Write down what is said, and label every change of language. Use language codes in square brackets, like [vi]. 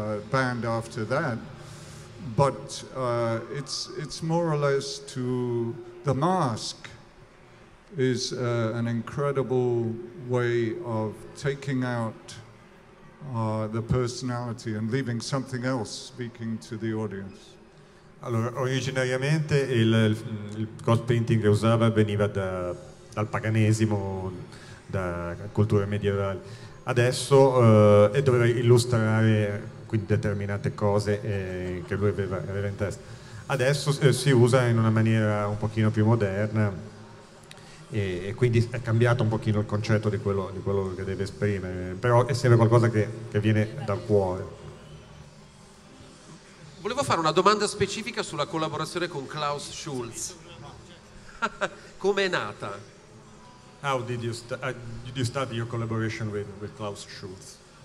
[en] band after that. But it's more or less to The Mask is an incredible way of taking out the personality and leaving something else speaking to the audience. [it] Allora, originariamente il ghost painting che usava veniva dal paganesimo, da culture medievali. Adesso e doveva illustrare quindi determinate cose che lui aveva in testa. Adesso si usa in una maniera un pochino più moderna e quindi è cambiato un pochino il concetto di quello che deve esprimere, però è sempre qualcosa che viene dal cuore. Volevo fare una domanda specifica sulla collaborazione con Klaus Schulze. Come è nata? [en] How did you start your collaboration with Klaus Schulze?